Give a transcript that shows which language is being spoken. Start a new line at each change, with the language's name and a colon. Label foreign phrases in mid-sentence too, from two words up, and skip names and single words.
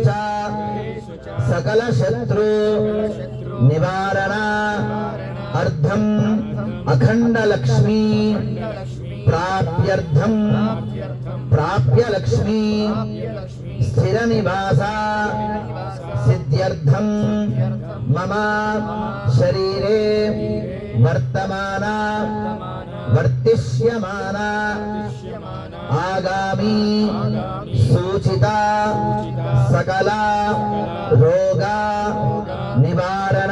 Sanskrit: చ సకల శత్రు నివారణ అర్థం అఖండ లక్ష్మీ ప్రాప్త్యర్థం ప్రాప్య లక్ష్మీ స్థిర నివాస సిద్ధ్యర్థం మమ శరీరే वर्तमान वर्तिष्यमान आगामी सूचिता सकला रोगा निवारण